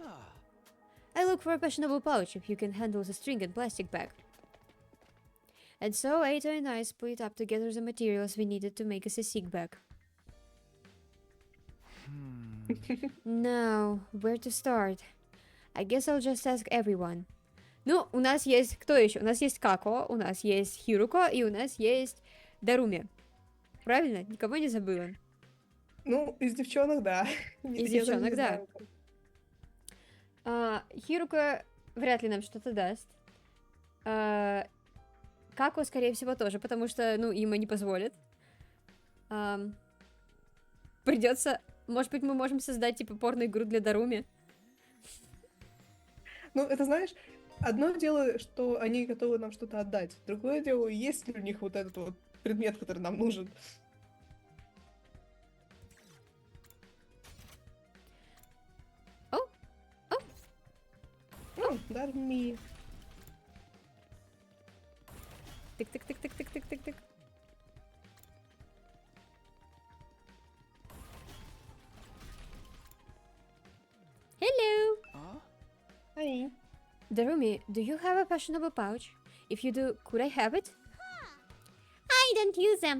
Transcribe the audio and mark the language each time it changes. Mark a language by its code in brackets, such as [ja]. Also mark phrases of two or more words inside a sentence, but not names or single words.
[en] I look for a fashionable pouch if you can handle the string and plastic bag. And so Eito and I split up together the materials we needed to make us a sick bag. Now, where to start? I guess I'll just ask everyone. [ru] Ну, у нас есть... Кто еще? У нас есть Како, у нас есть Хируко, и у нас есть Даруми. Правильно? Никого не забыла? Из девчонок, да. Из девчонок, да. Хируко вряд ли нам что-то даст. Како, скорее всего, тоже, потому что, им и не позволят. Придется... Может быть, мы можем создать, типа, порно-игру для Даруми? Это знаешь, одно дело, что они готовы нам что-то отдать. Другое дело, есть ли у них вот этот вот предмет, который нам нужен. Дарми. Тык-тык-тык-тык-тык-тык-тык. [en] Hello! Ай. Darumi, do you have a fashionable pouch? If you do, could I have it? I don't use them.